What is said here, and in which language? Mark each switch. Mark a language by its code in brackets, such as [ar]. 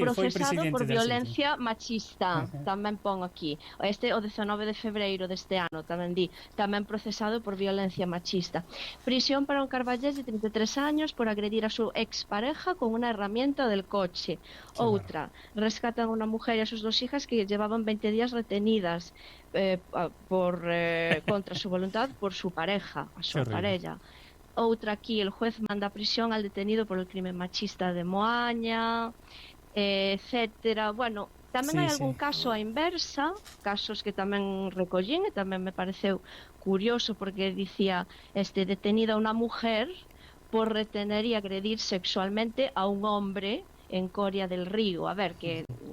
[gl] procesado por violencia machista. Tamén pon aquí, o 19 de febreiro deste ano, tamén procesado por violencia machista. [es] Prisión para un carballés de 33 años por agredir a su expareja con una herramienta del coche. Outra, rescatan a una mujer y a sus 2 hijas que llevaban 20 días retenidas contra su voluntad por su pareja, a su parella. Outra aquí, el juez manda a prisión al detenido por el crimen machista de Moaña, etcétera. [gl] Bueno, tamén hai algún caso á inversa, casos que tamén recollín e tamén me pareceu curioso, porque dicía detenida unha mujer por retener e agredir sexualmente a un hombre en Coria del Río. A ver, que